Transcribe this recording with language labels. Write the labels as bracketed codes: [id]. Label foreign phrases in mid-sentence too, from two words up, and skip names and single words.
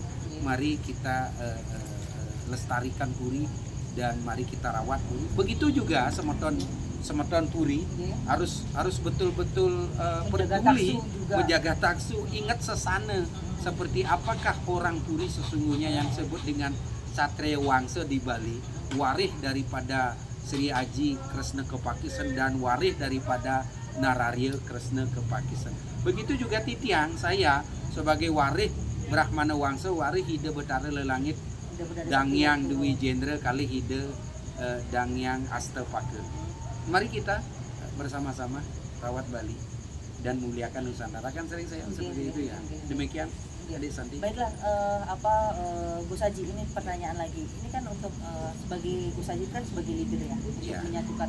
[id] Mari kita lestarikan Puri dan mari kita rawat Puri. Begitu juga semeton Puri harus betul-betul peduli, menjaga taksu, ingat sesana. Seperti apakah orang Puri sesungguhnya yang disebut dengan Satria Wangsa di Bali, warih daripada Sri Aji Kresna Kepakisan dan warih daripada Nararya Kresna Kepakisan. Begitu juga Titiang, saya sebagai warih Brahmana Wangsa, warih hida betara lelangit Dangyang Dwi Jendra kali hida Dangyang Astapaka. Mari kita bersama-sama rawat Bali dan muliakan Nusantara. Kan sering saya seperti itu ya. Demikian Adik Santi. Baiklah, Gus Haji, ini pertanyaan lagi. Ini kan untuk sebagai Gus Haji kan sebagai leader ya, untuk menyatukan.